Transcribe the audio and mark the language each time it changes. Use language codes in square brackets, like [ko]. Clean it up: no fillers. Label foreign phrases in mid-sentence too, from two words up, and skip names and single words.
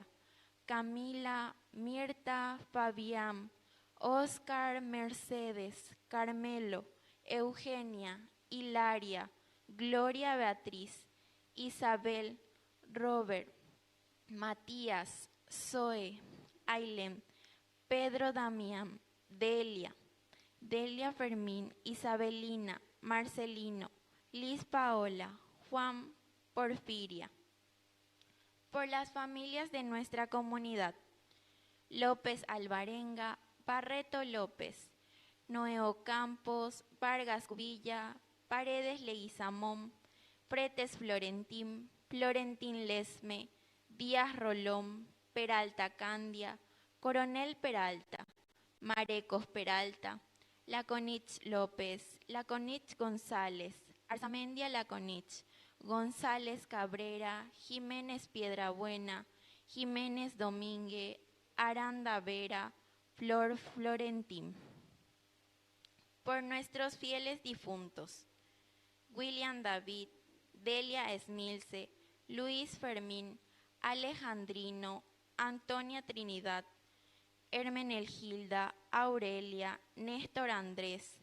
[es] Camila, Mirta, Fabián, Oscar, Mercedes, Carmelo, Eugenia, Hilaria, Gloria Beatriz, Isabel, Robert, Matías, Zoe, Ailem, Pedro Damián, Delia, Delia Fermín, Isabelina, Marcelino, Liz Paola, Juan, Porfiria. Por las familias de nuestra comunidad: López Alvarenga, Barreto López, Noeo Campos, Vargas Villa, Paredes Leguizamón, Fretes Florentín, Florentín Lesme, Díaz Rolón, Peralta Candia, Coronel Peralta, Marecos Peralta, Laconich López, Laconich González, Arzamendia Laconich, González Cabrera, Jiménez Piedrabuena, Jiménez Domínguez, Aranda Vera, Flor Florentín. Por nuestros fieles difuntos: William David, Delia Esmilce, Luis Fermín, Alejandrino, Antonia Trinidad, Hermenegilda, Aurelia, Néstor Andrés,